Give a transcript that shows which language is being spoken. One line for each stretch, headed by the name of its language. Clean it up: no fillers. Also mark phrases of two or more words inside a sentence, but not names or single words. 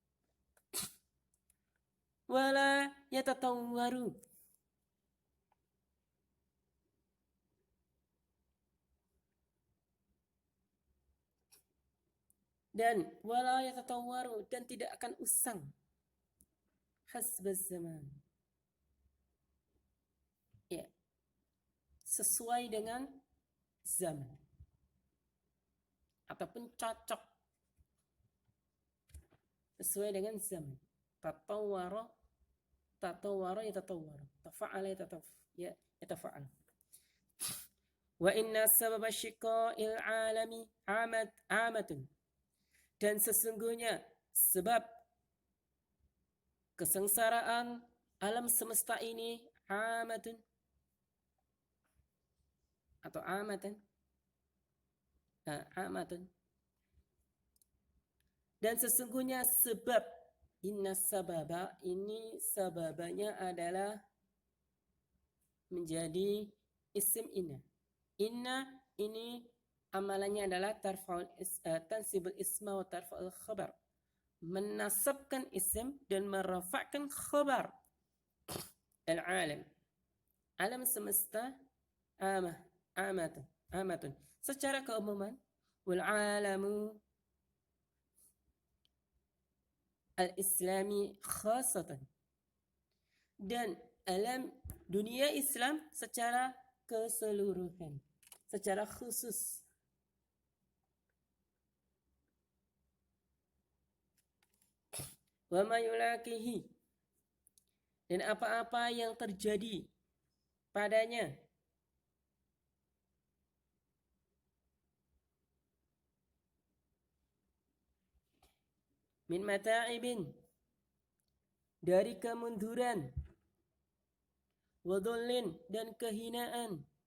Arabic: ولا يتطور, dan ولا يتطور,
Indonesian: dan tidak akan usang,
Arabic: حسب الزمان,
Indonesian: ya, sesuai dengan zaman ataupun cocok sesuai dengan zaman.
Arabic: تطور، تطور يتطور، تفاعل يتفاعل. وإن سبب شقاء العالم عامة,
Indonesian: dan sesungguhnya sebab kesengsaraan alam semesta ini amatun atau amatan, amatun, dan sesungguhnya sebab,
Arabic: إن سبب,
Indonesian: ini sababanya adalah menjadi isim inna. Inna ini amalannya adalah
Arabic: تنصب الاسم وترفع الخبر,
Indonesian: menasabkan isim dan merafa'kan khabar. Al-alam, alam semesta, amatun secara keumuman,
Arabic: والعالم الإسلامي خاصة,
Indonesian: dan alam dunia Islam secara keseluruhan, secara khusus.
Arabic: وما يلاقيه,
Indonesian: dan apa-apa yang terjadi padanya,
Arabic: من متاعب,
Indonesian: dari kemunduran, wadhullin, dan kehinaan,